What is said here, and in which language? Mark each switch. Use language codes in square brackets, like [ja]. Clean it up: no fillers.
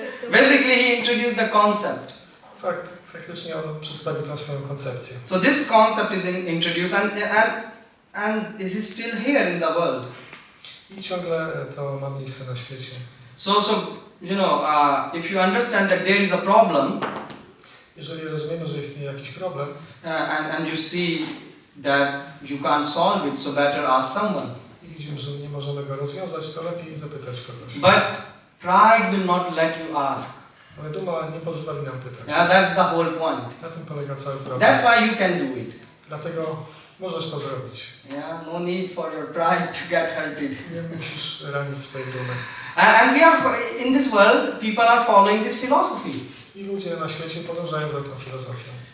[en] Basically, he introduced the concept. [pl] Faktycznie on przedstawił tę swoją koncepcję. [en] So this concept is introduced, and this is still here in the world. [pl] I ciągle to ma miejsce na świecie. [en] So you know, if you understand that there is a problem, [pl] jeżeli rozumiemy, że istnieje jakiś problem, [en] and you see that you can't solve it, so better ask someone. [pl] I widzimy, że nie możemy go rozwiązać, to lepiej zapytać kogoś. [en] But pride will not let you ask. [pl] Ale duma nie pozwoli nam pytać. [en] Yeah, that's the whole point. [pl] Na tym polega cały problem. [en] That's why you can do it. [pl] Dlatego możesz to zrobić. [en] Yeah, no need for your pride to get hurted. [pl] Nie musisz ranić swojej dumy. [en] And we are in this world, people are following this philosophy. [pl] I ludzie na świecie podążają za tą filozofią.